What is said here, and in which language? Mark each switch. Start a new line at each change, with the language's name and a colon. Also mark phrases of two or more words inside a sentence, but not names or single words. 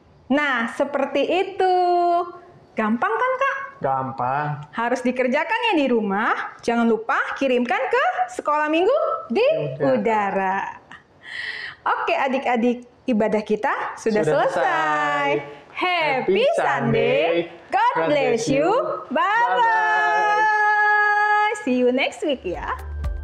Indonesian: Nah, seperti itu. Gampang kan, Kak? Gampang. Harus dikerjakan ya di rumah. Jangan lupa kirimkan ke Sekolah Minggu di Udara. Oke adik-adik, ibadah kita sudah selesai.
English: Happy Sunday. God bless you. Bye-bye. See you next week ya.